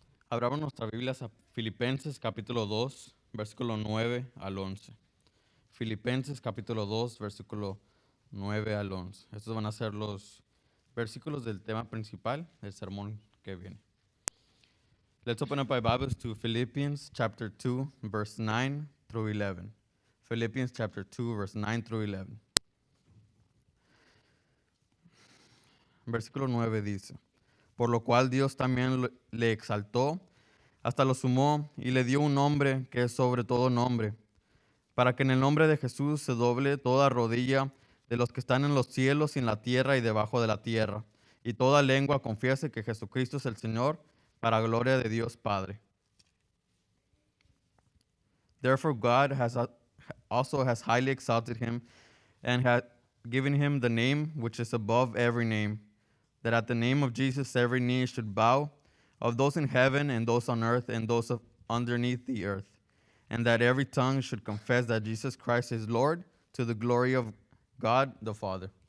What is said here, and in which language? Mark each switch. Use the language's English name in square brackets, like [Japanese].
[Spanish] Abramos nuestras Biblias a Filipenses capítulo 2, versículo 9 al 11. Filipenses capítulo 2, versículo 9 al 11. Estos van a ser los versículos del tema principal del sermón que viene. [English] Let's open up our Bibles to Philippians chapter 2, verse 9 through 11. Philippians chapter 2, verse 9 through 11. [Spanish] Versículo 9 dice: Por lo cual Dios también le exaltó, hasta lo sumó y le dio un nombre que es sobre todo nombre, para que en el nombre de Jesús se doble toda rodilla de los que están en los cielos y en la tierra y debajo de la tierra, y toda lengua confiese que Jesucristo es el Señor, para gloria de Dios Padre. [English] Therefore God also has highly exalted him, and has given him the name which is above every name, that at the name of Jesus every knee should bow, of those in heaven and those on earth and those underneath the earth, and that every tongue should confess that Jesus Christ is Lord, to the glory of God the Father.